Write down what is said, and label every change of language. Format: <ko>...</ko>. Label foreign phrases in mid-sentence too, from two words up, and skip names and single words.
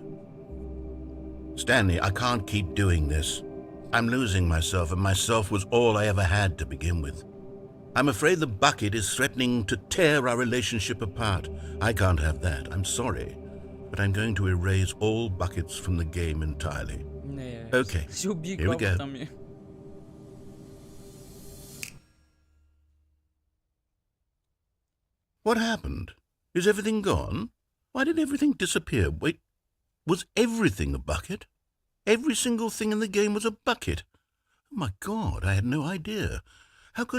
<en>Stanley, I can't keep doing this. I'm losing myself, and myself was all I ever had to begin with. I'm afraid the bucket is threatening to tear our relationship apart. I can't have that. I'm sorry. But I'm going to erase all buckets from the game entirely.</en> <bg>Не.</bg> <en>Okay,</en> <bg>Ще убие</bg> <en>here we go.</en> <bg>кофата ми.</bg> <en>What happened? Is everything gone? Why did everything disappear? Wait, was everything a bucket? Every single thing in the game was a bucket. Oh my God, I had no idea. How could...</en>